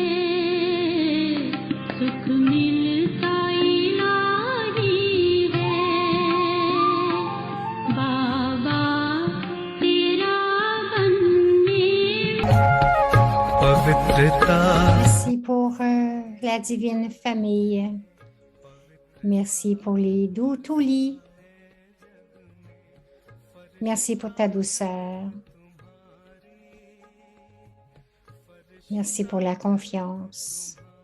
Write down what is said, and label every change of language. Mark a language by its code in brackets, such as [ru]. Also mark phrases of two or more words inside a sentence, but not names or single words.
[hi] सुख मिलता इलाही है। बाबा तेरा बनने पवित्रता [fr] Merci pour la divine famille. Merci pour les doux toulis. Merci pour ta douceur. Merci pour la confiance.